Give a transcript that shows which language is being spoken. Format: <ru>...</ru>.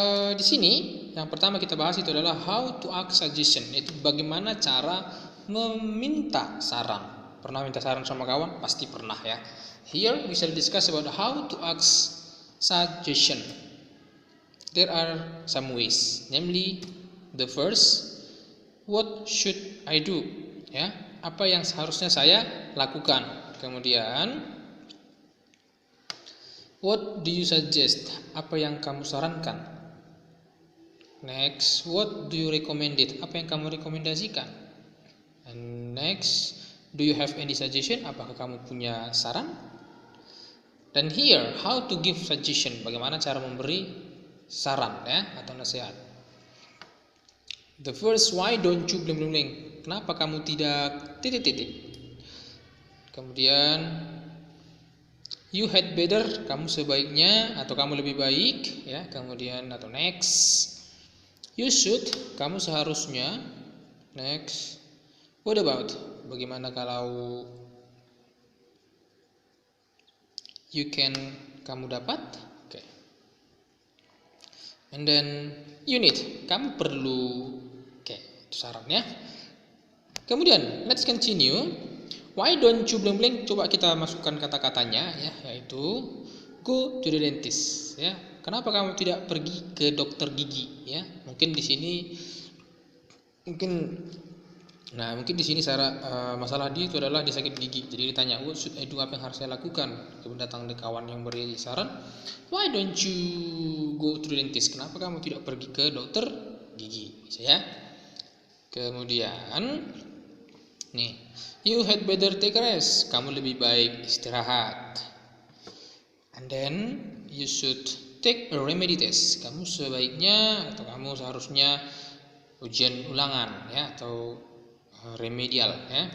<id>Di sini yang pertama kita bahas itu adalah</id> <en>how to ask suggestion,</en> <id>yaitu bagaimana cara meminta saran. Pernah minta saran sama kawan? Pasti pernah ya.</id> <en>Here we shall discuss about how to ask suggestion. There are some ways, namely the first, what should I do?</en> <id>Ya, apa yang seharusnya saya lakukan. Kemudian</id> <en>what do you suggest?</en> <id>Apa yang kamu sarankan?</id> <en>Next, what do you recommend it?</en> <id>Apa yang kamu rekomendasikan?</id> <en>And next, do you have any suggestion?</en> <id>Apakah kamu punya saran? Dan</id> <en>here, how to give suggestion?</en> <id>Bagaimana cara memberi saran ya atau nasihat?</id> <en>The first, why don't you bling bling bling?</en> <id>Kenapa kamu tidak titik-titik? Kemudian</id> <en>you had better,</en> <id>kamu sebaiknya atau kamu lebih baik ya. Kemudian atau next,</id> <en>you should,</en> <id>kamu seharusnya.</id> <en>Next, what about,</en> <id>bagaimana kalau</id> <en>you can,</en> <id>kamu dapat.</id> <en>Okay. And then you need,</en> <id>kamu perlu.</id> <en>Okay,</en> <id>itu sarannya. Kemudian let's continue.</id> <en>Why don't you bling bling?</en> <id>Coba kita masukkan kata-katanya ya, yaitu</id> <en>go to the dentist</en> <id>ya. Kenapa kamu tidak pergi ke dokter gigi ya? Mungkin di sini mungkin di sini masalah dia itu adalah dia sakit gigi. Jadi ditanya,</id> <en>what should I do,</en> <id>apa yang harus saya lakukan? Kemudian datang ke kawan yang beri saran,</id> <en>why don't you go to the dentist?</en> <id>Kenapa kamu tidak pergi ke dokter gigi? Bisa ya. Kemudian nih,</id> <en>you had better take a rest.</en> <id>Kamu lebih baik istirahat.</id> <en>And then you should take a remedy test.</en> <id>Kamu sebaiknya atau kamu seharusnya ujian ulangan ya atau remedial ya.</id>